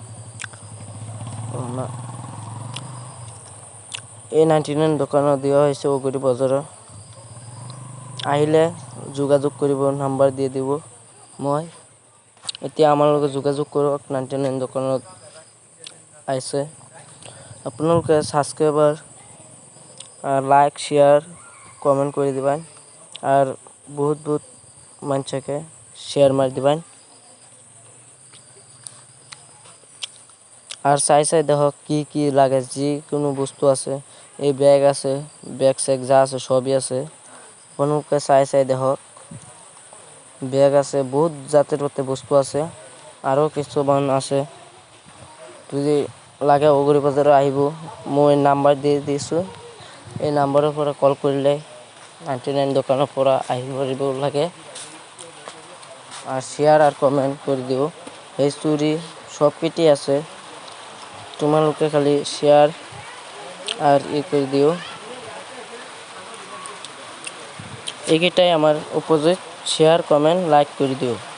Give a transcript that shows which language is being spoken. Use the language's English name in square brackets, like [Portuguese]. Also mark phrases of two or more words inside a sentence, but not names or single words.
[Assamese] এই 99 দোকানত দিয়া হৈছে বগৰী বজাৰত। আহিলে যোগাযোগ কৰিব, নাম্বাৰ দি দিব মই। এতিয়া আমাৰ লগত যোগাযোগ কৰক। 99 দোকানত আহিছে। [Bangla] আপোনালোকে [English] subscriber like share comment [Bangla] করে দিবেন আর বহুত মানুষকে শেয়ার মারি দিবেন। [Assamese] আর চাই দেখক কি লাগে, যে কোনো বস্তু আছে। এই ব্যাগ আছে, ব্যাগ সেগ যা আছে সবই আছে। আপোনালোকে চাই দেখক ব্যাগ আছে, বহুত জাতের বস্তু আছে। আৰু কিছুমান আছে, যদি লাগে বগৰী বজাৰত আহিব। মই নাম্বাৰ দি দিছোঁ, এই নাম্বাৰৰ পৰা কল কৰিলে 99 দোকানৰ পৰা আহিব লাগে। [Bangla] আর শেয়ার আর কমেন্ট করে দিব। এই চুরি সব পেটি আছে, তোমালোকে খালি শেয়ার আর করে দিও। এইটাই আমার উপস্থিত, [English] share comment like [Bangla] করে দিও।